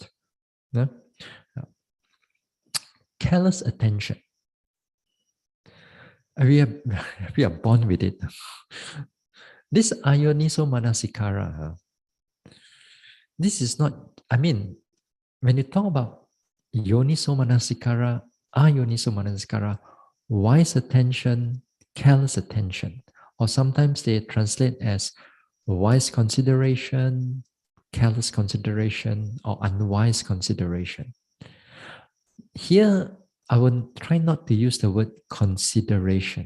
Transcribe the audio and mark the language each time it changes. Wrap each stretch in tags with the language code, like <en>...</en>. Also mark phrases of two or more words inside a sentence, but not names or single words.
<en>Yeah? Careless attention. We are, we are born with it. This</en> <pi>ayoniso manasikara,</pi> <en>this is not, I mean, when you talk about</en> <pi>yoniso manasikara, ayoniso manasikara,</pi> <en>wise attention, careless attention, or sometimes they translate as wise consideration, careless consideration, or unwise consideration. Here, I will try not to use the word consideration.</en>